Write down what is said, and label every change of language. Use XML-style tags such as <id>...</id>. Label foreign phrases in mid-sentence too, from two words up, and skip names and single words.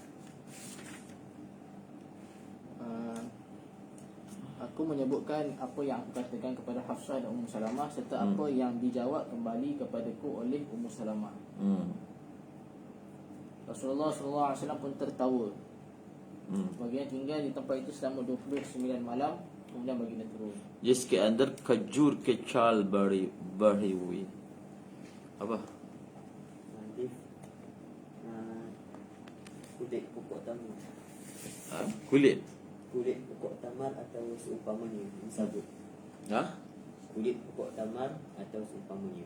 <ms>aku menyebutkan apa yang aku katakan kepada Hafsah dan Ummu Salamah, serta apa yang dijawab kembali kepadaku oleh Ummu Salamah. Rasulullah SAW pun tertawa. Baginda tinggal di tempat itu selama 29 malam. Kemudian baginda turun.</ms> <hi>जिसके अंदर खजूर के छाल बढ़ी हुई apa</hi> <ms>kulit pokok tamar. kulit Kulit pokok tamar atau seumpamanya sabut. Kulit pokok tamar atau seumpamanya.</ms>